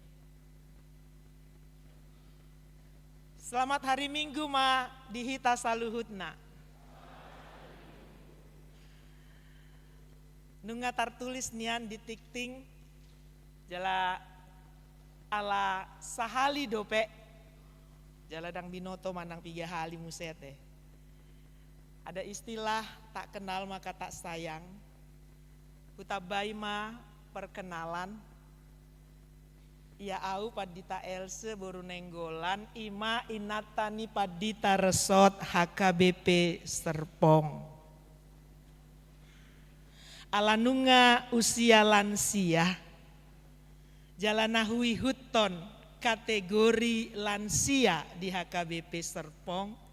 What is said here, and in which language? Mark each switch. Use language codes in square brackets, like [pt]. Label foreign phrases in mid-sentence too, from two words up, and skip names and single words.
[id] Selamat hari Minggu [bbc] ma dihita saluhutna. Nunga tartulis nian di tikting jala ala sahali dope jala dang binoto manang 3 hali musete. [id] Ada istilah tak kenal maka tak sayang. [bbc] Kutabai ma perkenalan. Ya au padita else boru nenggolan ima inatani padita resot HKBP Serpong. Alanunga [id] usia lansia [bbc] jalanahui huton [id] kategori lansia di HKBP Serpong.